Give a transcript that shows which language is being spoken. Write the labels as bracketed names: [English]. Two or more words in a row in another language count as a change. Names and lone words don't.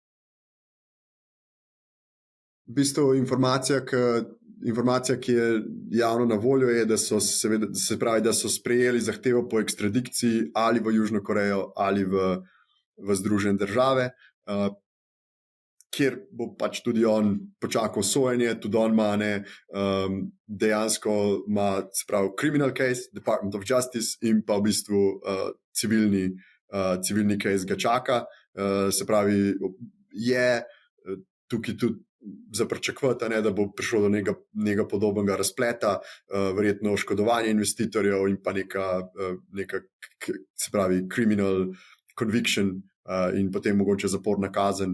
[Slovenian] V bistvu informacija, ki je javno na voljo, je, da so sprejeli zahtevo po ekstradikciji ali v Južno Korejo ali v Združene države, kjer bo pač tudi on počakal sojenje. Tudi on ima dejansko [English] criminal case, [Slovenian] Department of Justice, in pa v bistvu civilni case ga čaka. Se pravi, je tukaj tudi za pričakovati, da bo prišlo do nekega podobnega razpleta, verjetno oškodovanje investitorjev in pa neka se pravi [English] criminal conviction, [Slovenian] in potem mogoče zaporna kazen.